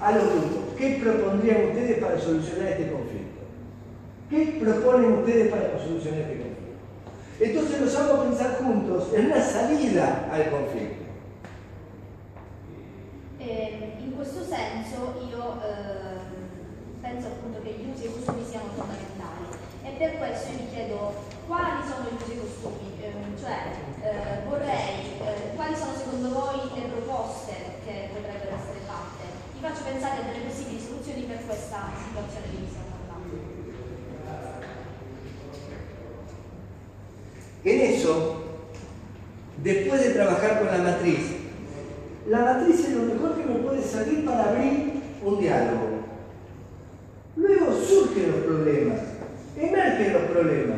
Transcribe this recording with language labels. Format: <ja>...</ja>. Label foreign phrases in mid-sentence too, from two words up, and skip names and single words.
<es>A los grupos, ¿qué propondrían ustedes para solucionar este conflicto? ¿Qué proponen ustedes para solucionar este conflicto? Entonces los hago pensar juntos en una salida al conflicto.</es> <it>In questo senso io penso appunto che gli usi e i costumi siano fondamentali e per questo io vi chiedo quali sono gli usi e costumi, quali sono secondo voi le proposte che potrebbero essere fatte. Vi faccio pensare a delle possibili soluzioni per questa situazione di cui stiamo parlando.</it> <es>En eso, después de trabajar con la matriz es lo mejor que me puede servir para abrir un diálogo. Luego surgen los problemas, emergen los problemas.</es>